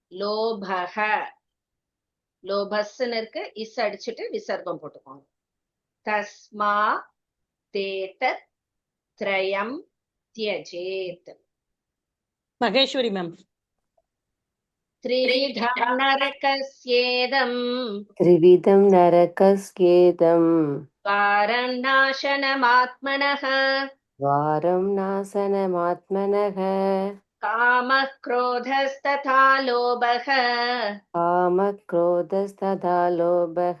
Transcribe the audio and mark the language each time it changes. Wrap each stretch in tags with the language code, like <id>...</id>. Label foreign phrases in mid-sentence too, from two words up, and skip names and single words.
<ta>லோபஹ லோபஸ்ன்னு இருக்கு இஸ் அடிச்சுட்டு விசர்க்கம் போட்டுக்கோங்க</ta> <sa>तस्मा देतत् त्रयं त्यजेत्.</sa> <ta>மகேஸ்வரி மேம்.</ta> <sa>त्रिविधं नरकस्येदम् त्रिविधं नरकस्येदं द्वारं नाशनमात्मनः द्वारं नाशनमात्मनः कामः क्रोधस्तथा लोभः कामक्रोधस्तथा लोभः</sa>